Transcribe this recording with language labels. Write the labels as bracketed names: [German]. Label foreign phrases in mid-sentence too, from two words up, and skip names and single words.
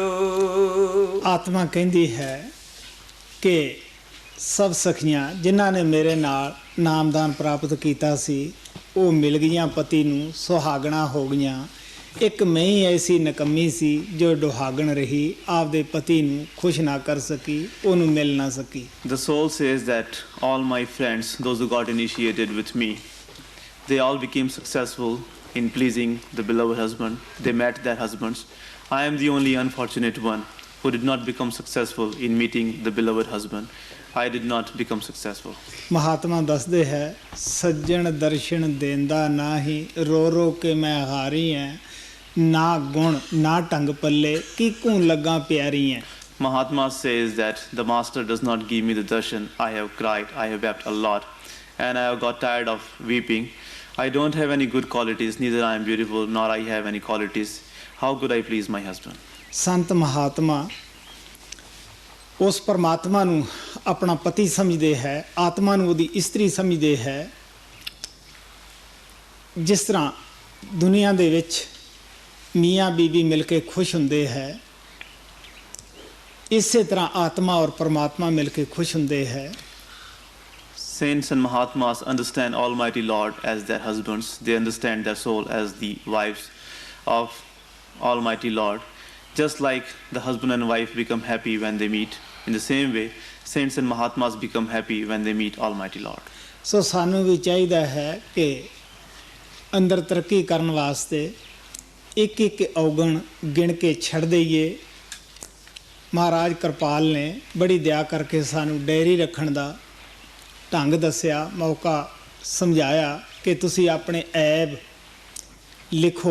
[Punjabi] ਆਤਮਾ ਕਹਿੰਦੀ ਹੈ ਕਿ ਸਭ ਸਖੀਆਂ ਜਿਨ੍ਹਾਂ ਨੇ ਮੇਰੇ ਨਾਲ ਨਾਮਦਾਨ ਪ੍ਰਾਪਤ ਕੀਤਾ ਸੀ ਉਹ ਮਿਲ ਗਈਆਂ ਪਤੀ ਨੂੰ, ਸੁਹਾਗਣਾ ਹੋ ਗਈਆਂ। ਇੱਕ ਮੈਂ ਹੀ ਐਸੀ ਨਕੰਮੀ ਸੀ ਜੋ ਦੁਹਾਗਣ ਰਹੀ, ਆਪਦੇ ਪਤੀ ਨੂੰ ਖੁਸ਼ ਨਾ ਕਰ ਸਕੀ, ਉਹਨੂੰ ਮਿਲ ਨਾ ਸਕੀ। [English] The soul says that all my friends, those who got initiated with me, they all became successful in pleasing the beloved husband. They met their husbands. I am the only unfortunate one who did not become successful in meeting the beloved husband. I did not become successful. [Punjabi] ਮਹਾਤਮਾ ਦੱਸਦੇ ਹੈ ਸੱਜਣ ਦਰਸ਼ਨ ਦੇਂਦਾ ਨਾਹੀ ਰੋ ਰੋ ਕੇ ਮੈਂ ਹਾਰੀ ਐ ਨਾ ਗੁਣ ਨਾ ਢੰਗ ਪੱਲੇ ਕੀ ਘੂੰ ਲੱਗਾ ਪਿਆਰੀ ਐ। [English] Mahatma says that the master does not give me the darshan. I have cried, I have wept a lot, and I have got tired of weeping. I don't have any good qualities, neither I am beautiful, nor I have any qualities. How could I please my husband? [Punjabi] ਸੰਤ ਮਹਾਤਮਾ ਉਸ ਪਰਮਾਤਮਾ ਨੂੰ ਆਪਣਾ ਪਤੀ ਸਮਝਦੇ ਹੈ, ਆਤਮਾ ਨੂੰ ਉਹਦੀ ਇਸਤਰੀ ਸਮਝਦੇ ਹੈ। ਜਿਸ ਤਰ੍ਹਾਂ ਦੁਨੀਆ ਦੇ ਵਿੱਚ ਮੀਆਂ ਬੀਬੀ ਮਿਲ ਕੇ ਖੁਸ਼ ਹੁੰਦੇ ਹੈ, ਇਸੇ ਤਰ੍ਹਾਂ ਆਤਮਾ ਔਰ ਪਰਮਾਤਮਾ ਮਿਲ ਕੇ ਖੁਸ਼ ਹੁੰਦੇ ਹੈ। [English] Saints and Mahatmas understand Almighty Lord as their husbands. They understand their soul as the wives of Almighty Lord. Just like the husband and wife become happy when they meet, in the same way, Saints and Mahatmas become happy when they meet Almighty Lord. [Punjabi] ਸੋ ਸਾਨੂੰ ਵੀ ਚਾਹੀਦਾ ਹੈ ਕਿ ਅੰਦਰ ਤਰੱਕੀ ਕਰਨ ਵਾਸਤੇ ਇੱਕ ਇੱਕ ਔਗਣ ਗਿਣ ਕੇ ਛੱਡ ਦਈਏ। ਮਹਾਰਾਜ ਕਿਰਪਾਲ ਨੇ ਬੜੀ ਦਇਆ ਕਰਕੇ ਸਾਨੂੰ ਡਾਇਰੀ ਰੱਖਣ ਦਾ ਢੰਗ ਦੱਸਿਆ, ਮੌਕਾ ਸਮਝਾਇਆ ਕਿ ਤੁਸੀਂ ਆਪਣੇ ਐਬ ਲਿਖੋ।